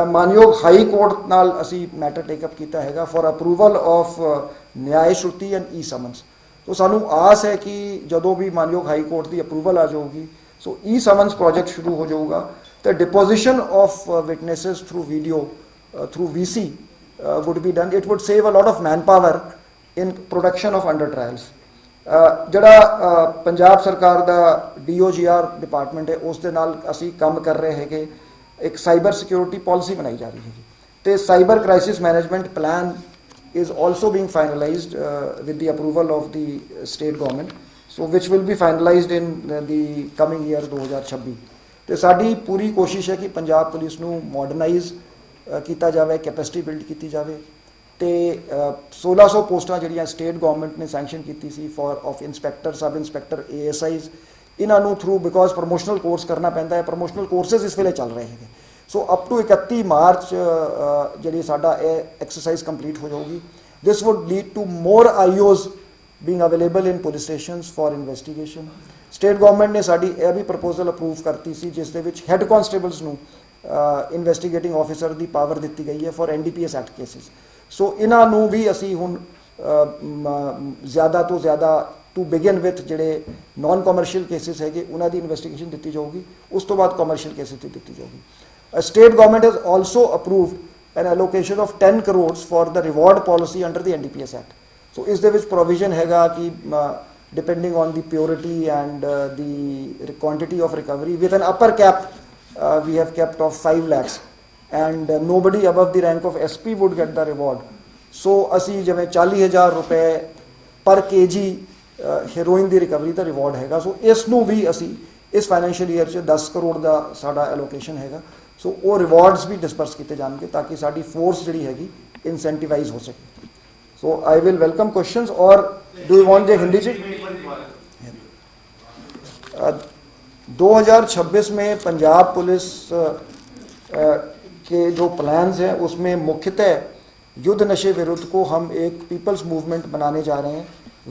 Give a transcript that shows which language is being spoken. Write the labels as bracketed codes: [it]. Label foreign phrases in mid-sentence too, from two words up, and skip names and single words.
[pa] ਮਾਨਯੋਗ ਹਾਈ ਕੋਰਟ ਨਾਲ ਅਸੀ [en] matter takeup [pa] ਕੀਆ ਹੈ [en] for approval of Nyay Shruti and E-summons. [pa] ਤੋ ਸਾਨੂੰ ਆਸ ਹੈ ਕਿ ਜਦੋਂ ਭੀ ਮਾਨਯੋਗ ਹਾਈ ਕੋਰਟ ਕੀ ਅਪਰੂਵਲ ਆ ਜਾਊਗੀ ਸੋ ਈ ਸਮਨਸ ਪ੍ਰੋਜੈਕਟ ਸ਼ੁਰੂ ਹੋ ਜਾਊਗਾ। [en] the deposition of witnesses through video through VC would be done. It would save a lot of manpower in production of under trials. [pa] ਜਿਹੜਾ ਪੰਜਾਬ ਸਰਕਾਰ ਦਾ DOGR ਡਿਪਾਰਟਮੈਂਟ ਹੈ ਉਸ ਦੇ ਨਾਲ ਅਸੀਂ ਕੰਮ ਕਰ ਰਹੇ ਹੈਗੇ, ਇੱਕ [en] cyber security policy [pa] ਬਣਾਈ ਜਾ ਰਹੀ ਹੈਗੀ ਤੇ [en] cyber crisis management plan is also being finalized with the approval of the state government, so which will be finalized in the coming year 2026। [pa] ਤੇ ਸਾਡੀ ਪੂਰੀ ਕੋਸ਼ਿਸ਼ ਹੈ ਕਿ ਪੰਜਾਬ ਪੁਲਿਸ ਨੂੰ ਮਾਡਰਨਾਈਜ਼ ਕੀਤਾ ਜਾਵੇ, [en] capacity build [pa] ਕੀਤੀ ਜਾਵੇ ਤੇ 1600 ਪੋਸਟਾਂ ਜਿਹੜੀਆਂ [en] state government [pa] ਨੇ ਸੈਂਕਸ਼ਨ ਕੀਤੀ ਸੀ [en] for of inspector, sub inspector, [pa] ASIs, ਇਹਨਾਂ ਨੂੰ [en] through because promotional course [pa] ਕਰਨਾ ਪੈਂਦਾ ਹੈ, [en] promotional courses [pa] ਇਸ ਵੇਲੇ ਚੱਲ ਰਹੇ ਹੈਗੇ। [en] so up to 31 March [pa] ਜਿਹੜੀ ਸਾਡਾ ਇਹ [en] exercise complete [pa] ਹੋ ਜਾਊਗੀ। [en] this would lead to more IOs being available in police stations for investigation। state government [pa] ਨੇ ਸਾਡੀ ਇਹ ਵੀ [en] proposal approve [pa] ਕਰਤੀ ਸੀ ਜਿਸ ਦੇ ਵਿੱਚ [en] head constables [pa] ਨੂੰ [en] investigating officer [pa] ਦੀ ਪਾਵਰ ਦਿੱਤੀ ਗਈ ਹੈ [en] for NDPS Act cases. [pa] ਸੋ ਇਹਨਾਂ ਨੂੰ ਵੀ ਅਸੀਂ ਹੁਣ ਜ਼ਿਆਦਾ ਤੋਂ ਜ਼ਿਆਦਾ [en] to begin with [pa] ਜਿਹੜੇ [en] non commercial cases [pa] ਹੈਗੇ ਉਹਨਾਂ ਦੀ ਇਨਵੈਸਟੀਗੇਸ਼ਨ ਦਿੱਤੀ ਜਾਊਗੀ, ਉਸ ਤੋਂ ਬਾਅਦ [en] commercial cases [pa] ਦੀ ਦਿੱਤੀ ਜਾਊਗੀ। [en] State government has also approved an allocation of 10 crores for the reward policy under the NDPS Act। So is there which provision [pa] ਹੈਗਾ ਕਿ [en] depending on the purity and the quantity of recovery with an upper cap we have kept of 5 lakhs and nobody above the rank of SP would get the reward। [pa] So ਅਸੀਂ ਜਿਵੇਂ 40,000 रुपए [en] per kg [pa] हेरोइन ਦੀ ਰਿਕਵਰੀ ਦਾ ਰਿਵਾਰਡ ਹੈਗਾ। ਸੋ ਇਸ ਨੂੰ ਵੀ ਅਸੀਂ ਇਸ [en] financial year [pa] 'ਚ 10 ਕਰੋੜ ਦਾ ਸਾਡਾ ਐਲੋਕੇਸ਼ਨ ਹੈਗਾ। ਸੋ ਉਹ ਰਿਵਾਰਡਸ ਵੀ ਡਿਸਪਰਸ ਕੀਤੇ ਜਾਣਗੇ ਤਾਂ ਕਿ ਸਾਡੀ ਫੋਰਸ ਜਿਹੜੀ ਹੈਗੀ ਇਨਸੈਂਟੀਵਾਈਜ਼ ਹੋ ਸਕੇ। [en] so I will welcome questions. [hi] और [en] do you want [hi] जे हिंदी से 2026 में पंजाब पुलिस के जो प्लान्स हैं उसमें मुख्यतः युद्ध नशे विरुद्ध को हम एक [en] people's movement [hi] बनाने जा रहे हैं।